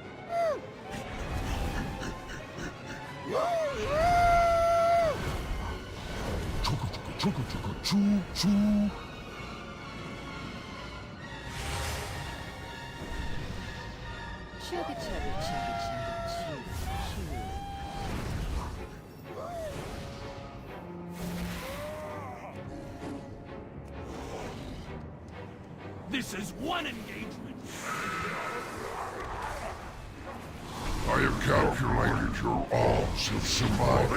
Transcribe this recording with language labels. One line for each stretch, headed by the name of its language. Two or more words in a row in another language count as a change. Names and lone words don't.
English: Chugga chugga chugga chugga choo choo. Chugga chugga chugga chugga choo choo. This is one engagement. I have calculated your odds of survival.